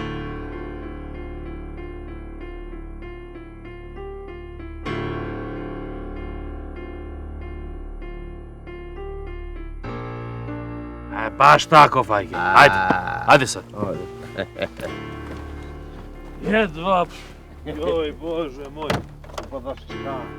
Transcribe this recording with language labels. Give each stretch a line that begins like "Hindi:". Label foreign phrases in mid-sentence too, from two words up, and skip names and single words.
Serbian: Bash tako fajke.
Albanian: Hajde sot. Jetë vapë.
Serbian: Joj, bože moj.
Albanian: Po dhash qka?